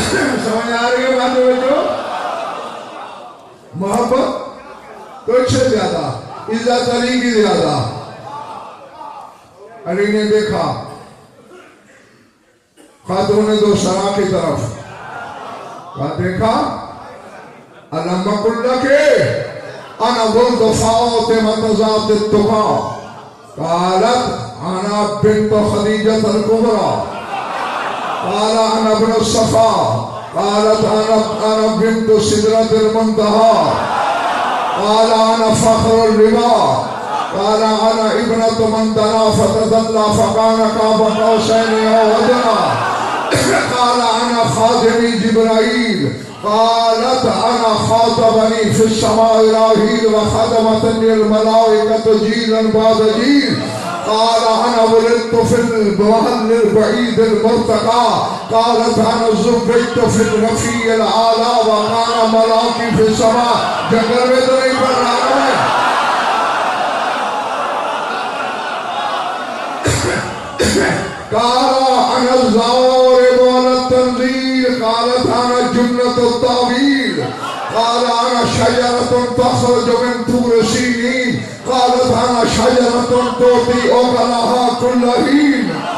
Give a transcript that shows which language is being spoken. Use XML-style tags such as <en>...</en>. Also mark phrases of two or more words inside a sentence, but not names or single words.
<ur>سمجھ آ رہی ہے بات? محبت تو اس سے زیادہ عزت علی کی زیادہ. علی نے دیکھا خاتون دو سرا کی طرف، کیا دیکھا?</ur> <ar>ألمّا كان أنا بلد فاطمة تزات تقا قالت أنا بنت خديجة الكبرى قال أنا ابن الصفا قالت أنا بنت سدرة المنتهى قال أنا فخر الربى قال أنا ابنة من دنا فتدلى فكان قاب قوسين أو أدنى قال أنا خادمي جبرائيل قالت أنا خطبني في السماء راحيل وخدمتني الملائكة جيلا بعد جيل قال أنا ولدت في المحل البعيد المرتقى قالت أنا زففت في الرفيع الأعلى وكان ملاكي في السماء.</ar> <ur>جنگل میں تو نہیں پڑھ رہا میں,</ur> <ar>قال أنا ضارب على التنزيل قالت أنا جنة التأويل قال أنا شجرة تخرج من طور سينين قالت أنا شجرة تؤتي أكلها كل حين</ar>